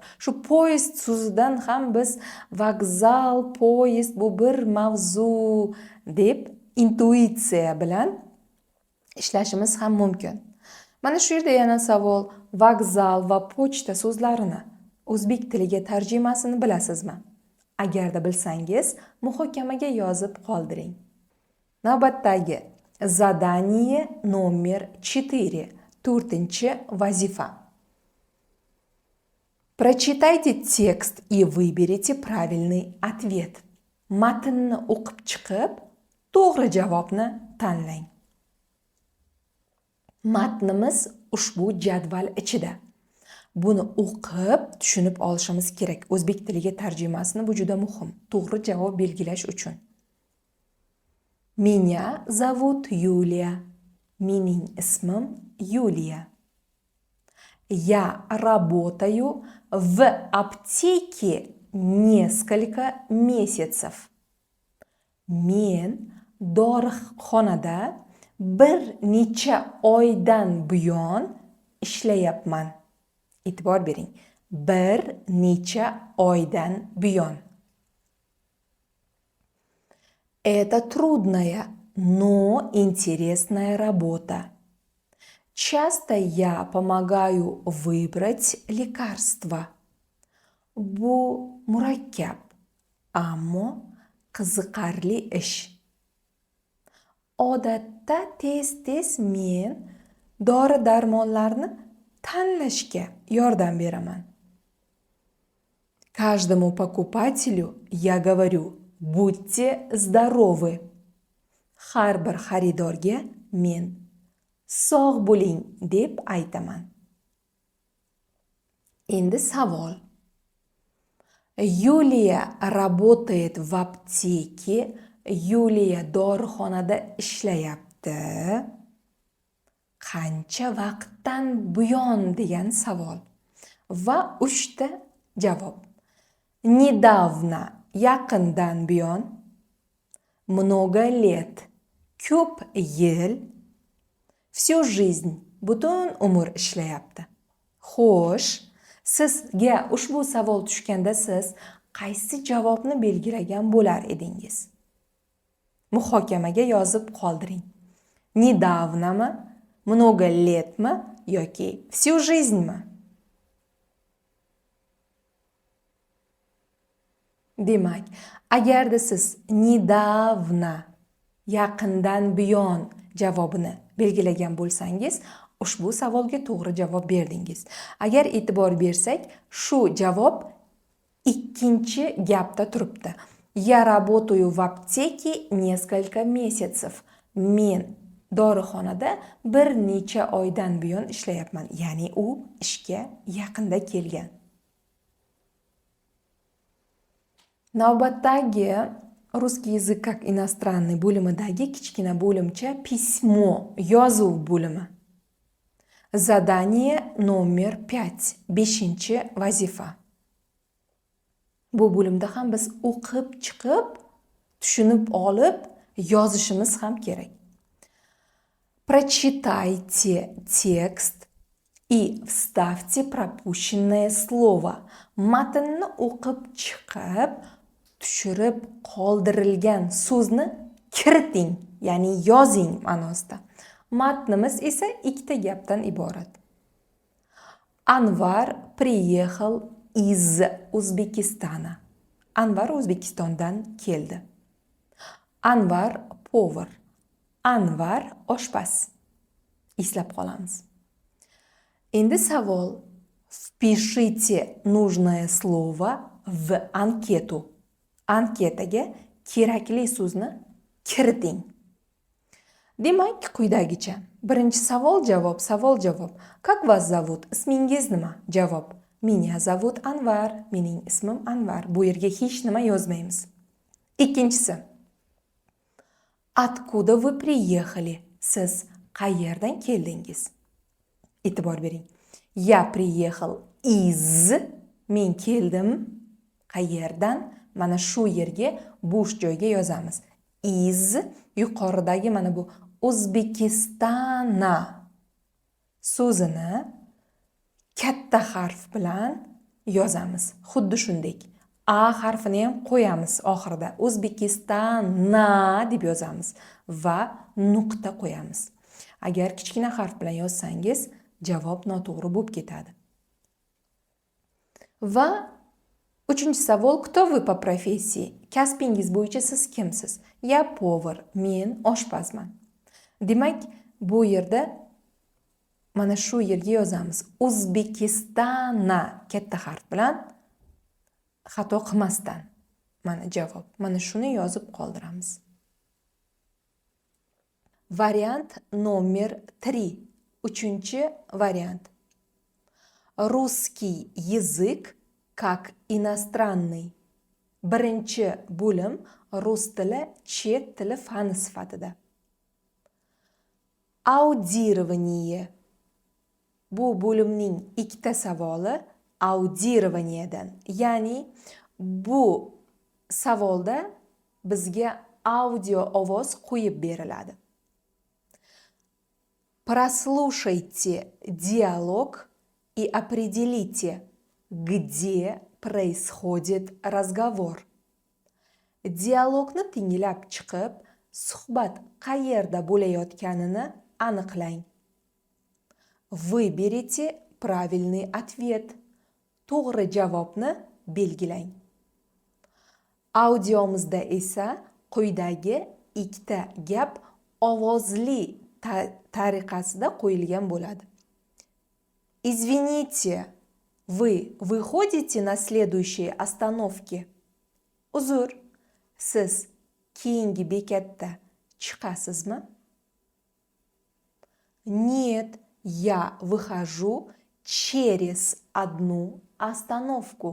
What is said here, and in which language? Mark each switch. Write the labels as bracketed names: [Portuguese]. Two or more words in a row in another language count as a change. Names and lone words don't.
[Uzbek] Shu poyezd so'zidan ham biz vokzal, poyezd bu bir mavzu deb intuitsiya bilan ishlashimiz ham mumkin. Mana shu yerda yana savol: vokzal va pochta so'zlarini o'zbek tiliga tarjimasini bilasizmi? Agarda bilsangiz, muhokamaga yozib qoldiring. [Russian] Navbatdagi zadание номер 4. [Uzbek] 4-chi vazifa. [Russian] Прочитайте текст и выберите правильный ответ. [Uzbek] Matnni o'qib chiqib, to'g'ri javobni tanlang. Matnimiz ushbu jadval ichida. Buni o'qib, tushunib olishimiz kerak. O'zbek tiliga tarjimasini bu juda muhim. To'g'ri javob belgilash uchun. [Russian] Меня зовут Юлия. [Uzbek] Mening ismim Yuliya. [Russian] Я работаю в аптеке несколько месяцев. [Uzbek] Men dorixonada bir necha oydan buyon ishlayapman. E'tibor bering. Bir necha oydan buyon. [Russian] Это трудная, но интересная работа. Часто я помогаю выбрать лекарства. [Uzbek] Bu murakkab, ammo qiziqarli ish. Odatda tez-tez men dori-darmonlarni tanlashga yordam beraman. [Russian] Каждому покупателю я говорю: будьте здоровы. [Uzbek] Har bir xaridorga men sog' bo'ling deb aytaman. Endi savol. Yuliya [Russian] работает в аптеке. [Uzbek] Yuliya dorixonada ishlayapti. Qancha vaqtdan buyon degan savol. Va 3 ta javob. Недавно, yaqindan buyon. [Russian] Много лет, [Uzbek] ko'p yil. [Russian] Всю жизнь, [Uzbek] butun umr ishlayapti. Xo'sh, sizga ushbu savol tushganda siz qaysi javobni belgilagan bo'lar edingiz? Muhokamaga yozib qoldiring. [Russian] Недавноmi, много летmi yoki всю жизньmi? [Uzbek] Demak, agarda siz недавно, yaqindan buyon javobini belgilagan bo'lsangiz, ushbu savolga to'g'ri javob berdingiz. Agar e'tibor bersak, shu javob ikkinchi gapda turibdi. [Russian] Я работаю в аптеке несколько месяцев. [Uzbek] Men dorixonada bir necha oydan buyon ishlayapman. Ya'ni u ishga yaqinda kelgan. Navbatdagi [Russian] русский язык как иностранный [Uzbek] bo'limidagi kichkina bo'limcha письмо, yozuv bo'limi. [Russian] Задание номер 5. [Uzbek] 5-chi vazifa. Bu bo'limda ham biz o'qib chiqib, tushunib olib, yozishimiz ham kerak. [Russian] Прочитайте текст и вставьте пропущенное слово. [Uzbek] Matnni o'qib chiqib, tushirib qoldirilgan so'zni kiriting, ya'ni yozing ma'nosida. Matnimiz esa ikkita gapdan iborat. [Russian] Anvar приехал из Узбекистана. [Uzbek] Anvar O'zbekistondan keldi. Anvar повар. Anvar oshpaz. Eslab qolamiz. Endi savol. [Russian] Впишите нужное слово в анкету. [Uzbek] Anketaga kerakli so'zni kiriting. Demak, quyidagicha. Birinchi savol javob. [Russian] Как вас зовут? [Uzbek] Ismingiz nima? Javob. [Russian] Меня зовут Anvar. [Uzbek] Mening ismim Anvar. Bu yerga hech nima yozmaymiz. Ikkinchisi. [Russian] Откуда вы приехали? [Uzbek] Siz qayerdan keldingiz? E'tibor bering. [Russian] Я приехал из. [Uzbek] Men keldim. Qayerdan? Mana shu yerga bo'sh joyga yozamiz. Iz yuqoridagi mana bu O'zbekistona so'zini katta harf bilan yozamiz. Xuddi shunday. A harfini ham qo'yamiz oxirida. O'zbekistona deb yozamiz va nuqta qo'yamiz. Agar kichkina harf bilan yozsangiz, javob noto'g'ri bo'lib ketadi. Va uchinchi savol, [Russian] кто вы по профессии? [Uzbek] Kasbingiz bo'yicha siz kimsiz? [Russian] Я повар, [Uzbek] men oshpazman. Demak, bu yerda mana shu yerga yozamiz. O'zbekistona katta harf bilan xato qilmasdan. Mana javob. Mana shuni yozib qoldiramiz. [Russian] Variant номер 3. [Uzbek] Uchinchi variant. [Russian] Русский язык как иностранный. [Uzbek] Birinchi bo'lim rus tili chet tili fani sifatida. [Russian] Audирование. [Uzbek] Bu bo'limning ikkita savoli audirovaniyadan. Ya'ni bu savolda bizga audio ovoz qo'yib beriladi. [Russian] Прослушайте диалог и определите, где происходит разговор. [Uzbek] Dialogni tinglab chiqib, suhbat qayerda bo'layotganini aniqlang. [Russian] Выберите правильный ответ. [Uzbek] To'g'ri javobni belgilang. Audiomizda esa quyidagi ikkita gap ovozli tariqasida qo'yilgan bo'ladi. [Russian] Извините, вы выходите на следующие остановки? [Uzbek] Uzr, siz keyingi bekatda chiqasizmi? [Russian] Нет, я выхожу через одну остановку.